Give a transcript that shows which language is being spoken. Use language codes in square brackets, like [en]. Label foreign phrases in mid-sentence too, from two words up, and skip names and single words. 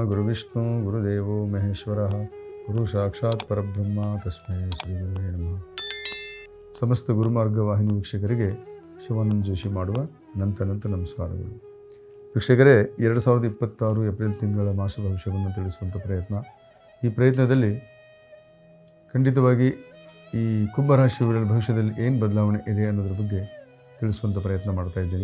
[sa] ವಿಷ್ಣು ಗುರುದೇವೋ ಮಹೇಶ್ವರ ಗುರು ಸಾಕ್ಷಾತ್ ಪರಬ್ರಹ್ಮ ತಸ್ಮೈ ಶ್ರೀ ಗುರುವೇ ನಮಃ. [kn] ಸಮಸ್ತ ಗುರುಮಾರ್ಗ ವಾಹಿನಿ ವೀಕ್ಷಕರಿಗೆ ಶಿವಾನಂದ ಜೋಶಿ ಮಾಡುವ ಅನಂತ ನಮಸ್ಕಾರಗಳು. ವೀಕ್ಷಕರೇ, 2026 ಏಪ್ರಿಲ್ ತಿಂಗಳ ಮಾಸ ಭವಿಷ್ಯವನ್ನು ತಿಳಿಸುವಂಥ ಪ್ರಯತ್ನ. ಈ ಪ್ರಯತ್ನದಲ್ಲಿ ಖಂಡಿತವಾಗಿ ಈ ಕುಂಭರಾಶಿಯವರ ಭವಿಷ್ಯದಲ್ಲಿ ಏನು ಬದಲಾವಣೆ ಇದೆ ಅನ್ನೋದ್ರ ಬಗ್ಗೆ ತಿಳಿಸುವಂಥ ಪ್ರಯತ್ನ ಮಾಡ್ತಾ ಇದ್ದೀನಿ.